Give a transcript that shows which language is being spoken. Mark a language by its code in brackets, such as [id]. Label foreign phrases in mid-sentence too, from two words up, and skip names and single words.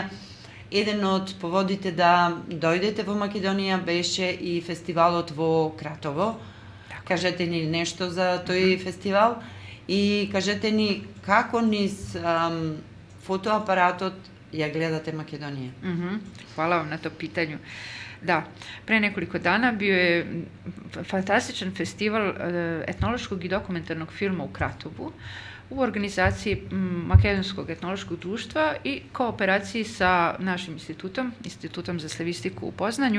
[mk] Еден од поводите да дојдете во Македонија беше и фестивалот во Кратово. Кажете ни нешто за тој фестивал и кажете ни како низ фотоапаратот ја гледате Македонија. [sr] Hvala vam na to pitanju. Da, pre nekoliko dana bio je fantastičan festival etnološkog i dokumentarnog filma u Kratovu u organizaciji Makedonskog etnološkog društva i kooperaciji sa našim institutom, Institutom za slavistiku u Poznanju.